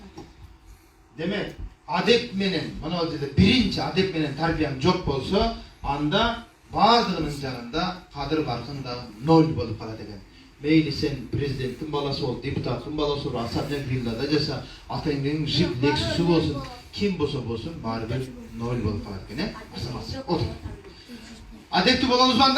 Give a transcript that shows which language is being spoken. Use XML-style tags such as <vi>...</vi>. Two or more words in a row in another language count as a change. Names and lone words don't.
<ky>Демек адеп менен мана о жерде биринчи адеп менен тарбиян жок болсо анда баардыгынын жанында кадыр баркын да ноль болуп калат экен. Мейли сен президенттин баласы бол, депутаттын баласы бол, ассамблея виллада жаса, атаңдын жип лексусу болсун, ким болсо болсун, баары бир ноль болуп калат экен, Асамат. Отур. Адепти болобузбу анда?</ky>